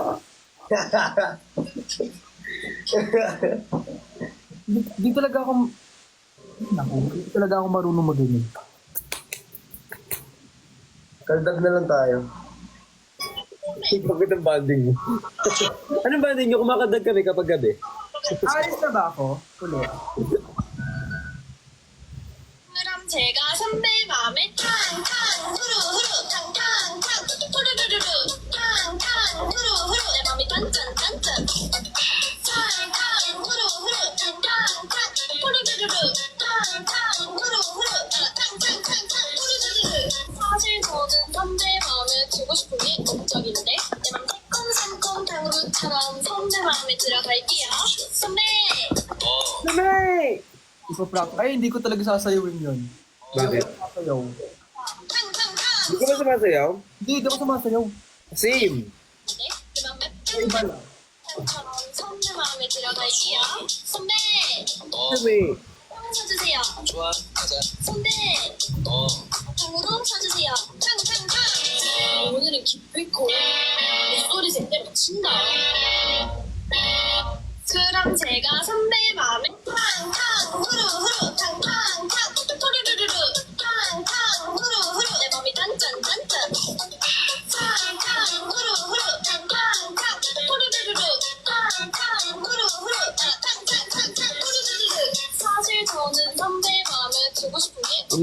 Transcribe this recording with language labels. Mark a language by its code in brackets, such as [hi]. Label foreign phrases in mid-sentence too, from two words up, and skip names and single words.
[tl] Di talaga ako... Naku, di talaga ako marunong mag-ganyan. Kaldag na lang tayo. Bakit ang banding mo? Anong banding nyo? Kumakadag kami kapag gabi. Ayos na ba ako? Ulit. [ko] 그럼 제가 선배 마음에 탕탕 후루후루 탕탕탕 후루루루루 탕탕 후루후루 내 맘이 딴짠딴짠 탕탕 후루후루 탕탕탕 후루루루루 탕탕 후루후루 탕탕탕탕 후루루루루 사실 저는 선배 마음에 들고 싶은 게 목적인데 내 맘 새콤새콤 당구처럼 선배 마음에 들어갈게요 선배 [tl] Nanay! Ipa-prank. Ay, hindi ko talaga sasayawin yun. Bakit? Sasayaw. [ko] 탕탕탕 [tl] Hindi ko ba sumasayaw? Hindi ako sumasayaw. [en] Same. [tl] Iba lang. [ko] 처럼 선배 마음에 들어갈게요. 선배, [tl] Kami. [ko] 탕 쳐주세요. 좋아, 가자. 선배, 탕으로 쳐주세요. 탕탕탕. 오늘은 기쁘고 목소리 제대로 친다. 그럼 제가 선배 마음에 탕탕 후루후루 탕탕탕 후루루루루 탕탕 후루후루 내 맘이 단짠단짠 탕탕 후루후루 탕탕탕 후루루루루 탕탕 후루후루 탕탕탕탕 후루루루루 사실 저는 선배 마음에 들고 싶은 게